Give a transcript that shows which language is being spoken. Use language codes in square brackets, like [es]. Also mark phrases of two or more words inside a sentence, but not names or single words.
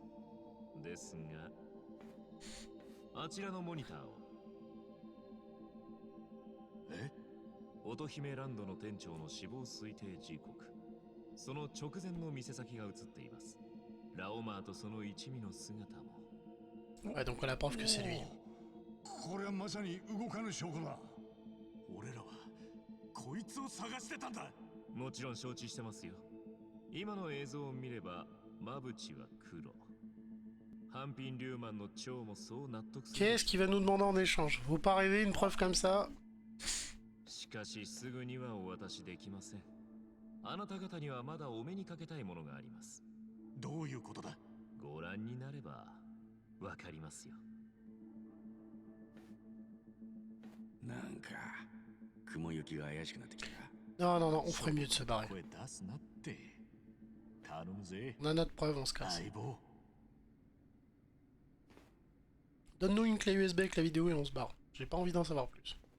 [ja] ですが、あちらのモニターを。え？乙姫ランドの店長の死亡推定時刻、その直前の店先が映っています。ラオマーとその一味の姿も。 [fr] Ouais, donc on a la preuve que c'est lui. [ja] これはまさに動かぬ証拠だ。俺らはこいつを探してたんだ。もちろん承知してますよ。今の映像を見れば、マブチは黒。半品リューマンの蝶もそう納得する。 [fr] Qu'est-ce qu'il va nous demander en échange? Faut pas rêver une preuve comme ça. [ja] しかしすぐにはお渡しできません。あなた方にはまだお目にかけたいものがあります。どういうことだ？ご覧になればわかりますよ。なんか雲行きが怪しくなってきた。 [fr] Non, non, non, on ferait mieux de se barrer. [ja] 声出すなって。頼むぜ。 [fr] On a notre preuve, on se casse. [ja] 相棒。 [fr] Donne-nous une clé USB avec la vidéo et on se barre. J'ai pas envie d'en savoir plus.